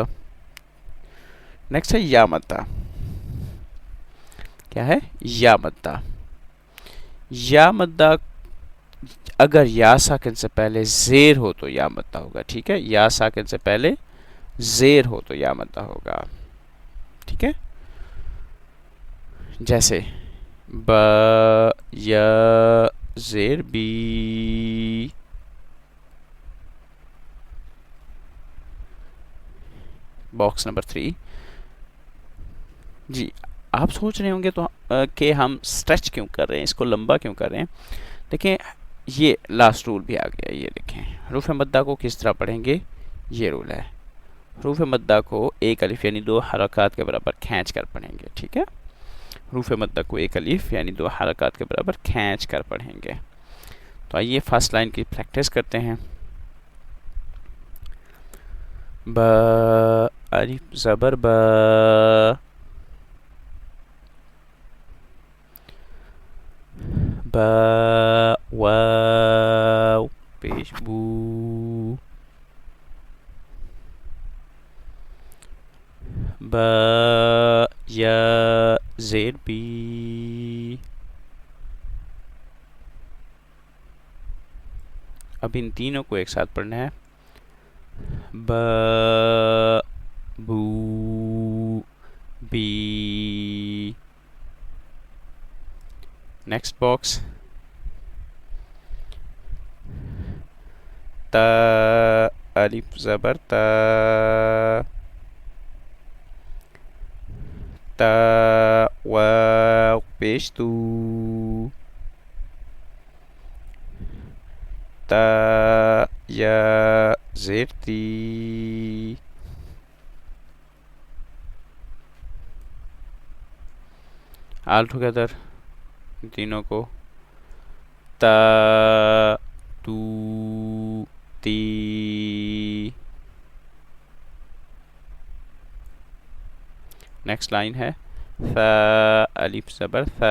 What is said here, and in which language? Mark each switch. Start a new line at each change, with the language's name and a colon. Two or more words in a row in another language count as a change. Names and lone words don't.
Urdu: نیکسٹ ہے یا مدہ۔ کیا ہے؟ یا مدہ۔ یا مدہ اگر یا ساکن سے پہلے زیر ہو تو یا مدہ ہوگا، ٹھیک ہے۔ یا ساکن سے پہلے زیر ہو تو یا مدہ ہوگا، ٹھیک ہے۔ جیسے با یا زیر بی،
English: box number
Urdu: 3۔ جی آپ سوچ رہے ہوں گے تو کہ ہم سٹریچ کیوں کر رہے ہیں، اس کو لمبا کیوں کر رہے ہیں؟ دیکھیں یہ
English: last rule
Urdu: بھی آ گیا، یہ دیکھیں حروف مدہ کو کس طرح پڑھیں گے، یہ رول ہے۔ حروف مدہ کو ایک الف یعنی 2 حرکات کے برابر کھینچ کر پڑھیں گے، ٹھیک ہے۔ حروف مدہ کو ایک الف یعنی 2 حرکات کے برابر کھینچ کر پڑھیں گے۔ تو آئیے
English: first line
Urdu: کی پریکٹس کرتے ہیں۔ با الف زبر با، با واو پیش بو، با یا زیر بی۔ اب ان تینوں کو ایک ساتھ پڑھنا ہے، با بو B.
English: Next box. Ta.
Urdu: الف زبر تا۔ تا. واو پیش تو۔ تا. یا زیر تی.
English: All together
Urdu: تینوں کو تا تو تی.
English: next line
Urdu: ہے سا الف زبر سا.